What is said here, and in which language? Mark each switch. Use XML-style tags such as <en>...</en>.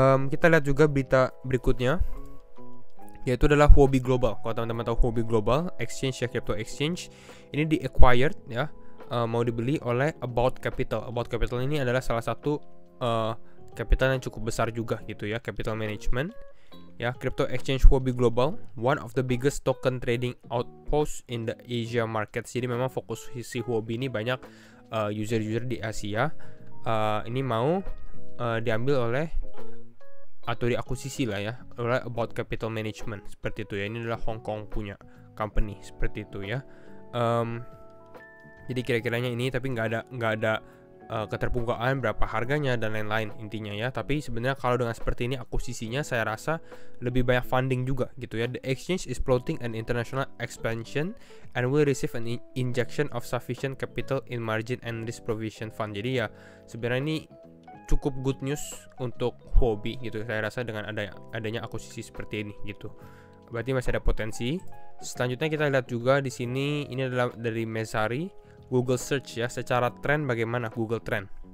<id>Kita lihat juga berita berikutnya yaitu adalah Huobi Global. Kalau teman-teman tahu Huobi Global exchange ya, crypto exchange ini di acquired ya, mau dibeli oleh About Capital. About Capital ini adalah salah satu capital yang cukup besar juga gitu ya, capital management ya.</id> <en>Crypto exchange Huobi Global, one of the biggest token trading outpost in the Asia markets.</en> <id>Jadi memang fokus si Huobi ini banyak user-user di Asia. Ini mau diambil oleh atau diakuisisi lah ya oleh About Capital Management, seperti itu ya. Ini adalah Hong Kong punya company, seperti itu ya. Jadi kira-kiranya ini, tapi nggak ada keterbukaan berapa harganya dan lain-lain intinya ya. Tapi sebenarnya kalau dengan seperti ini akuisisinya saya rasa lebih banyak funding juga gitu ya.</id> <en>The exchange is plotting an international expansion and will receive an injection of sufficient capital in margin and risk provision fund.</en> <id>Jadi ya sebenarnya ini cukup good news untuk Huobi gitu saya rasa dengan adanya akuisisi seperti ini gitu. Berarti masih ada potensi. Selanjutnya kita lihat juga di sini, ini adalah dari Messari, Google Search ya, secara tren bagaimana Google Trend.</id>